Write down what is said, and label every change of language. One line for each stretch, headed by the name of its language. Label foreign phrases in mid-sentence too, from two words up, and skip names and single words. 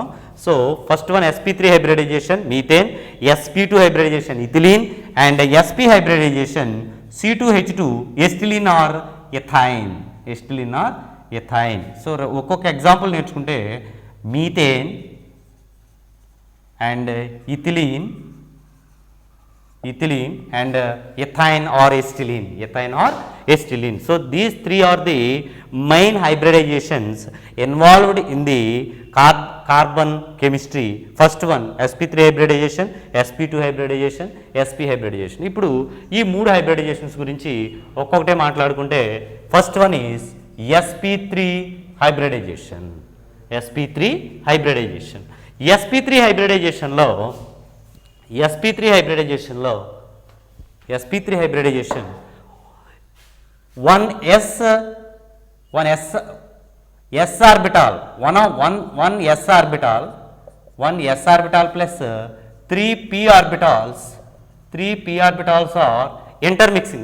English: So first one sp3 hybridization methane, sp2 hybridization ethylene and sp hybridization C2H2 acetylene or ethyne, acetylene or ethyne.
Telugu: సో ఒక్కొక్క ఎగ్జాంపుల్ నేర్చుకుంటే
English: methane and ethylene and ethine or acetylene. So these 3 are the main hybridizations involved in the carbon chemistry. First one sp3 hybridization, sp2 hybridization, sp hybridization.
Telugu: ఇప్పుడు ఈ 3 hybridizations గురించి ఒక్కొక్కటే మాట్లాడుకుంటే
English: first one is sp3 hybridization. sp3 hybridization one s orbital, one s orbital plus 3 p orbitals are intermixing.